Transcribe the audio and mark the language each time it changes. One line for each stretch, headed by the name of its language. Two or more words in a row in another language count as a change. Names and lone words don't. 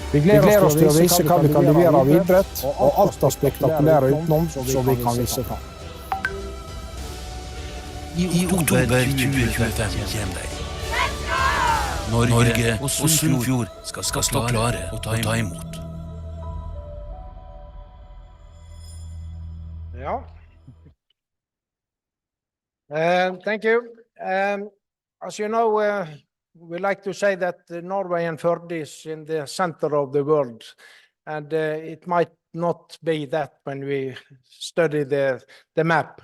Norwegian: Vi gleder oss til å vise hva vi kan levere av idrett, og alt det spektakulære utenom som vi kan vise fram. I oktober 2025 kommer de. Norge og Sunnfjord skal stå klare å ta imot.
English: Thank you. As you know, we like to say that Norway and Førde is in the center of the world, and it might not be that when we study the map.